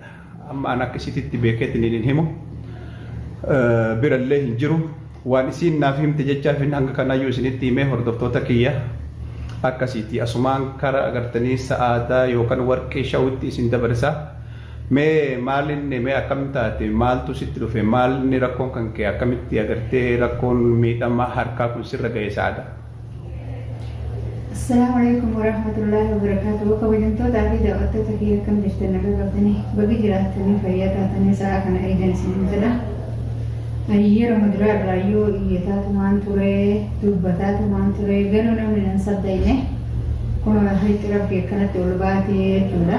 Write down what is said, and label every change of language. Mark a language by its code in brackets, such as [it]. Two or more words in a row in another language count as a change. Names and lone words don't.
[om] Amma an akkasitti beekeetiin hin himu. Birallee hin jiru waan isiin naaf himte jechaaf hanga kanaayyuu isinitti himee hordoftoota kiyya akkasiiti asumaan kara agartanii Sa'aadaa yookaan Warqii Show'tti isin dabarsa. Mee maalinni mee akkam taate maaltu sitti dhufe maalni rakkoon kan kee akkamitti agartee rakkoon miidhama harkaa kun sirra ga'e Sa'aadaa. [ar] السلام عليكم ورحمة الله وبركاته. [om] Kabajamtoota fi daawwattoota kiyya akkam jirtan nagaa qabdanii baga jiraatanii fayyaa taatanii sa'a kana eegan isin jedha. Yeroo muduraa irraayyuu iyyataatumaan ture dubbataatumaan ture garuu namni nan saddayne kun hiitti rabbii akkanatti ol baatee jechuudha.